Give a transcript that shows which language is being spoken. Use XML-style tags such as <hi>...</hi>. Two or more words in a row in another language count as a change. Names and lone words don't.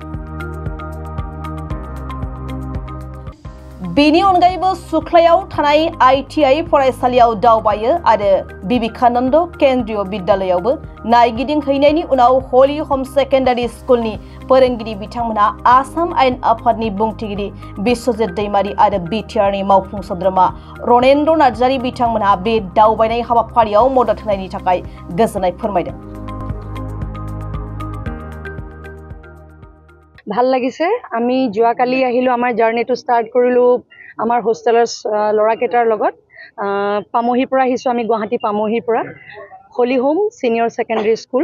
<brx>बेनि अनगायैबो सुख्लायाव थानाय ITI फरायसालियाव दावबायो आरो विवेकानन्द केन्द्रीय बिद्यालयावबो नायगिदिंहैनायनि उनाव Holy Home Secondary School नि फोरोंगिरि बिथांमोनहा आसाम आयेन आफादनि बुंथिगिरि बिश्वजित दैमारी आरो BTR नि मावफुं सोद्रोमा रनेन्द्र नार्जारी बिथांमोनहा बे दावबायनाय हाबाफारियाव मदद होनायनि थाखाय गोजोननाय फोरमायदों।</brx> <as>ভাল লাগিছে। আমি যোৱাকালি আহিলো আমাৰ জাৰ্নিটো ষ্টাৰ্ট কৰিলো আমাৰ হোষ্টেলৰ লৰাকেইটাৰ লগত। পামহিৰ পৰা আহিছো আমি গুৱাহাটী পামহিৰ পৰা Holy Home Senior Secondary School।</as>